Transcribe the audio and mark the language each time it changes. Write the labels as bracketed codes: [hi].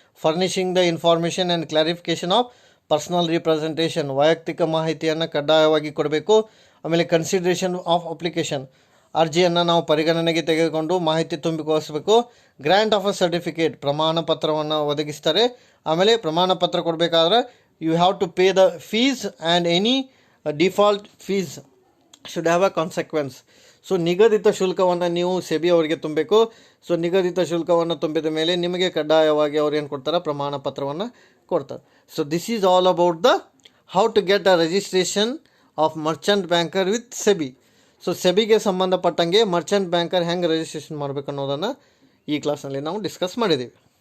[en] furnishing the information and clarification of personal representation, [kn] ವೈಯಕ್ತಿಕ ಮಾಹಿತಿಯನ್ನು ಕಡ್ಡಾಯವಾಗಿ ಕೊಡಬೇಕು. ಆಮೇಲೆ [en] consideration of application, [kn] ಅರ್ಜಿಯನ್ನು ನಾವು ಪರಿಗಣನೆಗೆ ತೆಗೆದುಕೊಂಡು ಮಾಹಿತಿ ತುಂಬಿಕೊಳಿಸಬೇಕು. [en] grant of a certificate, [kn] ಪ್ರಮಾಣ ಪತ್ರವನ್ನು ಒದಗಿಸ್ತಾರೆ. ಆಮೇಲೆ ಪ್ರಮಾಣ ಪತ್ರ ಕೊಡಬೇಕಾದ್ರೆ [en] you have to pay the fees and any default fees should have a consequence. [kn] So ನಿಗದಿತ ಶುಲ್ಕವನ್ನು ನೀವು ಸೆಬಿ ಅವರಿಗೆ ತುಂಬಬೇಕು. ಸೊ ನಿಗದಿತ ಶುಲ್ಕವನ್ನು ತುಂಬಿದ ಮೇಲೆ ನಿಮಗೆ ಕಡ್ಡಾಯವಾಗಿ ಅವ್ರು ಏನು ಕೊಡ್ತಾರೆ, ಪ್ರಮಾಣ ಪತ್ರವನ್ನು ಕೊಡ್ತಾರೆ. [en] So this is all about the how to get a registration of merchant banker with SEBI. [kn] So ಸೆಬಿಗೆ ಸಂಬಂಧಪಟ್ಟಂಗೆ ಮರ್ಚೆಂಟ್ ಬ್ಯಾಂಕರ್ ಹೆಂಗೆ ರಿಜಿಸ್ಟ್ರೇಷನ್ ಮಾಡಬೇಕು ಅನ್ನೋದನ್ನು ಈ ಕ್ಲಾಸ್ನಲ್ಲಿ ನಾವು ಡಿಸ್ಕಸ್ ಮಾಡಿದ್ದೀವಿ.